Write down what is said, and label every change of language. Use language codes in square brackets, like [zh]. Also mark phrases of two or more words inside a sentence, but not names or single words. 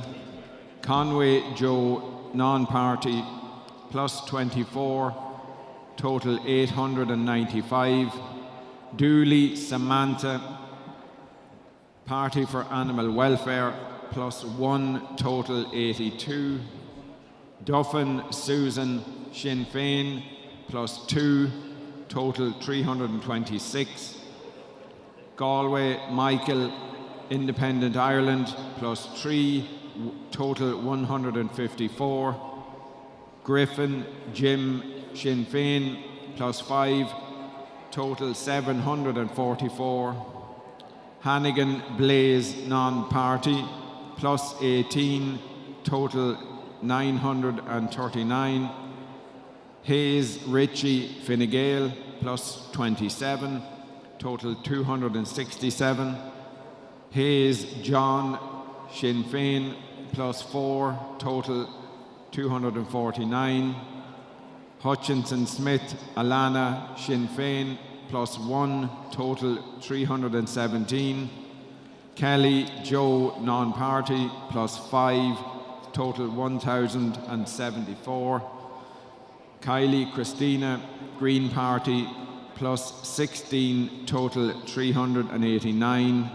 [en] Conway Joe, non-party, +24, total 895. Dooley Samantha, Party for Animal Welfare, +1, total 82. Duffin Susan, Sinn Féin, +2, total 326. Galway Michael, Independent Ireland, +3, total 154. Griffin Jim, Sinn Féin, +5, total 744. Hannigan Blaze, non-party, +18, total 939. Hayes Ritchie, Fine Gael, +27, total 267. Hayes John, Sinn Féin, +4, total 249. Hutchinson Smith Alana, Sinn Féin, +1, total 317. Kelly Joe, non-party, +5, total 1,074. Kylie Christina, Green Party, +16, total 389.